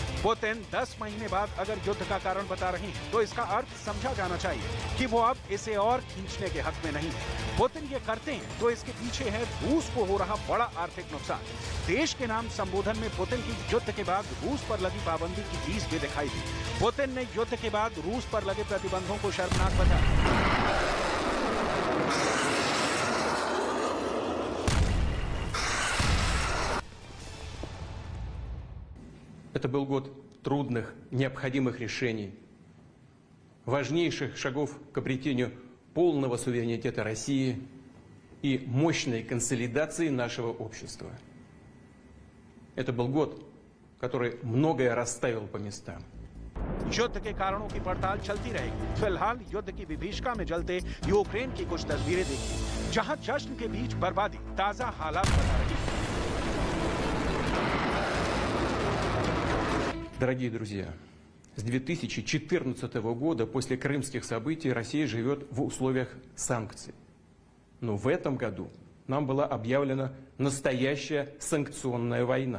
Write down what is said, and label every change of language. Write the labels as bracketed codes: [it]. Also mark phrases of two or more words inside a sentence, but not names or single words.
[hi] पुतिन 10 महीने बाद अगर युद्ध का कारण बता रहे हैं, तो इसका अर्थ समझा जाना चाहिए कि वो अब इसे और खींचने के हक में नहीं है। पुतिन ये करते हैं तो इसके पीछे है रूस को हो रहा बड़ा आर्थिक नुकसान। देश के नाम संबोधन में पुतिन की युद्ध के बाद रूस पर लगी पाबंदी की चीज भी दिखाई दी। पुतिन ने युद्ध के बाद रूस पर लगे प्रतिबंधों को शर्मनाक बताया। [ru] Это был год трудных, необходимых решений, важнейших шагов к обретению полного суверенитета России и мощной консолидации нашего общества. Это был год, который многое расставил по местам. [hi] युद्ध के कारणों की पड़ताल चलती रहेगी। फिलहाल युद्ध की विभीषिका में जलते यूक्रेन की कुछ तस्वीरें देखिए, जहां जश्न के बीच बर्बादी ताजा हालात बता रही है। [ru] Дорогие друзья, с 2014 года, после крымских событий, Россия живет в условиях санкций. Но в этом году нам была объявлена настоящая санкционная война.